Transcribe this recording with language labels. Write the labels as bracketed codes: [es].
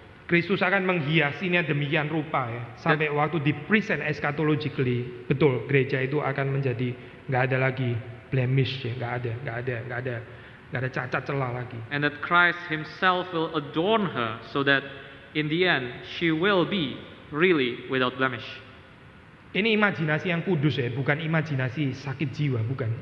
[id] Kristus akan menghiasinya demikian rupa ya, sampai waktu di present eschatologically, betul gereja itu akan menjadi nggak ada lagi blemish ya, nggak ada cacat celah lagi. [en] And that Christ himself will adorn her so that in the end she will be really without blemish. [id] Ini imajinasi yang kudus ya, bukan imajinasi sakit jiwa, bukan.